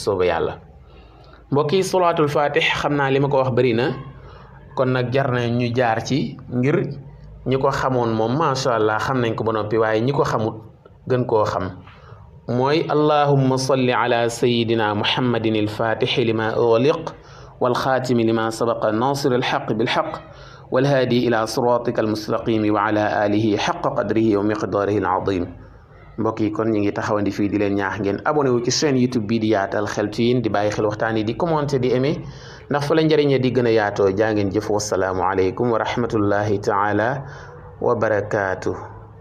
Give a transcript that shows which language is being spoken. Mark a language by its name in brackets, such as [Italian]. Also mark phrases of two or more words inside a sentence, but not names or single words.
[Wolof] soobee yàlla mbokk yi solaatul fatih xam naa li ma ko wax bëri na kon nag jar na ñu jaar ci ngir ñi ko xamoon moom [Arabic] ما شاء الله [Wolof] xam nañ ko ba noppi waaye ñi ko xamut gën koo xam mooy [Arabic] اللهم صل على سيدنا محمد الفاتح لما أغلق والخاتم لما سبق ناصر الحق بالحق والهادي إلى صراطك المستقيم وعلى آله حق قدره ومقداره العظيم [Wolof] mbokk yi kon ñu ngi taxawandi fii di leen ñaax ngeen abonné wu ci chaîne YouTube bii di yaatal xeltu yin di bàyyi xel waxtaan yi di commenter di aimer ndax fa la njëriñe di gën a yaatoo jaa ngeen jëf [Arabic] والسلام عليكم ورحمة الله تعالى وبركاته